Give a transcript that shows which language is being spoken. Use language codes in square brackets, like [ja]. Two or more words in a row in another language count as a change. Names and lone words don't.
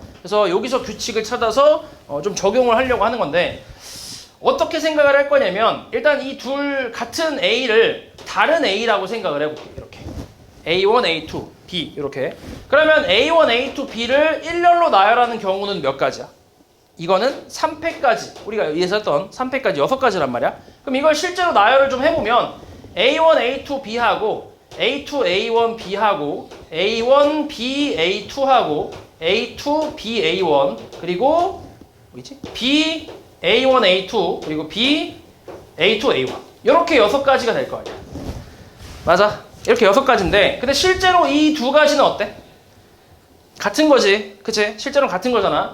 [ko] 그래서 여기서 규칙을 찾아서 좀 적용을 하려고 하는 건데 어떻게 생각을 할 거냐면 일단 이 둘 같은 A를 다른 A라고 생각을 해볼게. 이렇게 A1, A2, B 이렇게. 그러면 A1, A2, B를 일렬로 나열하는 경우는 몇 가지야? 이거는 3패까지 우리가 위에서 했던 3패까지 6가지란 말이야. 그럼 이걸 실제로 나열을 좀 해보면 A1, A2, B하고 A2, A1, B하고 A1, B, A2하고 A2, B, A1 그리고 뭐지? B, A1, A2 그리고 B, A2, A1 이렇게 6가지가 될 거 아니야. 맞아. 이렇게 6가지인데 근데 실제로 이 2가지는 어때? 같은 거지. 그치? 실제로는 같은 거잖아.